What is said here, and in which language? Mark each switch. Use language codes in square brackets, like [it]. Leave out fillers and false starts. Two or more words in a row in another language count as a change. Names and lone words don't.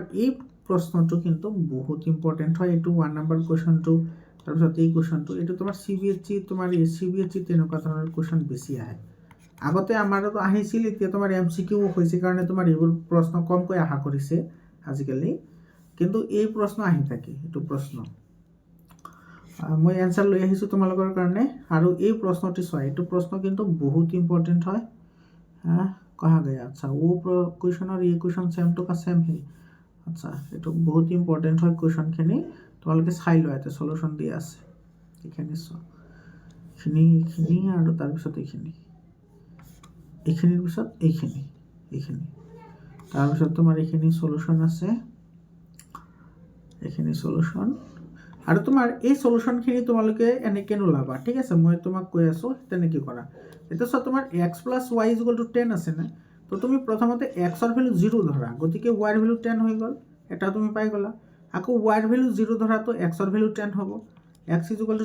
[as] এই প্ৰশ্নটো কিন্তু বহুত ইম্পৰ্টেণ্ট হয় এইটো 1 নম্বৰ কুৱেশ্যনটো তাৰপিছত এই কুৱেশ্যনটো এইটো তোমাৰ CBSE তোমাৰ CBSE তেনেকুৱা ধৰণৰ কুৱেশ্যন বেছি আহে আগতে আমাৰতো আহিছিল এতিয়া তোমাৰ MCQ হৈছে কাৰণে তোমাৰ এইবোৰ প্ৰশ্ন কমকৈ আশা কৰিছে আজিকালি কিন্তু এই প্ৰশ্ন আহি থাকে এইটো প্ৰশ্ন মই এনসাৰ লৈ আহিছো তোমালোকৰ কাৰণে আৰু এই প্ৰশ্নটি চোৱা এইটো প্ৰশ্ন কিন্তু বহুত ইম্পৰ্টেণ্ট হয় [hi] कहा गया अच्छा वो क्वेश्चन और ये क्वेश्चन सेम टू का सेम है अच्छा ये बहुत इम्पर्टेन्ट है क्वेश्चन खिनि [as] তোমালোকে চাই লোৱা ইয়াতে সলিউশন দিয়া আছে এইখিনি চোৱা এইখিনি আৰু তাৰপিছত এইখিনিৰ পিছত এইখিনি তাৰপিছত তোমাৰ এইখিনি সলিউশন আছে এইখিনি সলিউশন আৰু তোমাৰ এই সলিউশনখিনি তোমালোকে এনেকৈ নোলাবা ঠিক আছে মই তোমাক কৈ আছোঁ তেনেকৈ কৰা এটা চোৱা তোমাৰ x + y = 10 আছে না তো তুমি প্ৰথমতে x ৰ ভ্যালু 0 ধৰা গতিকে y ৰ ভ্যালু 10 হৈ গ'ল এটা তুমি পাই গ'লা আকৌ y ৰ ভ্যালু 0 ধৰা তো x ৰ ভ্যালু 10 হ'ব x =